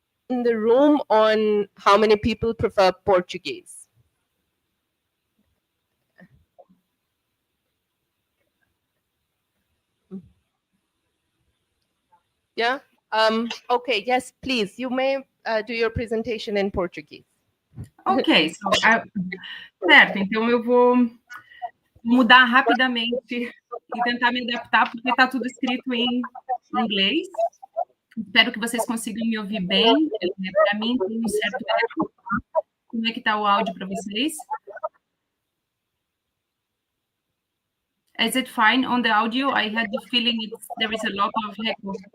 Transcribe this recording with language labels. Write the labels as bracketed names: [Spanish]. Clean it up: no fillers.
[English] In the room on how many people prefer Portuguese. Yeah. Okay. Yes, please. You may do your presentation in Portuguese. [Portuguese] Ok, certo. Então eu vou mudar rapidamente e tentar me adaptar, porque está tudo escrito em inglês. Espero que vocês consigam me ouvir bem. Para mim tem um certo eco. Como é que está o áudio para vocês? [English] Is it fine on the audio? I had the feeling there is a lot of echo.